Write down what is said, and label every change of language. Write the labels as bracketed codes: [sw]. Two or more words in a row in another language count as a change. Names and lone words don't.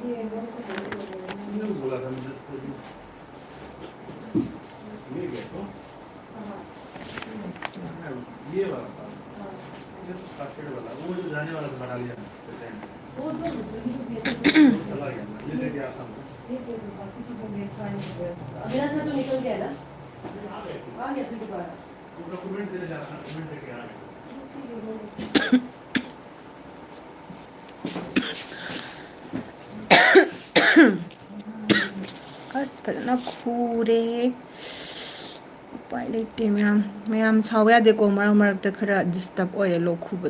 [hi] बोला था मुझे ये क्या तो ये वाला था, ये तो काटेड वाला, वो जो जाने वाला था बटालियन पेशेंट वो तो चला गया, ये लेके आता हूँ। अगला से तो निकल गया ना, आ गए, आ गया फिर दोबारा। वो डॉक्यूमेंट देने जा रहा था, डॉक्यूमेंट लेके आ गए। [mni] ꯑꯁ ꯐꯖꯅ ꯈꯨꯔꯦ ꯎꯄꯥꯏ ꯂꯩꯇꯦ ꯃꯌꯥꯝ ꯁꯥꯎ ꯌꯥꯗꯦꯀꯣ ꯃꯔꯛ ꯃꯔꯛꯇ ꯈꯔ ꯗꯤꯁꯇꯔꯕ ꯑꯣꯏꯔꯦ ꯂꯣꯛ ꯈꯨꯕꯗ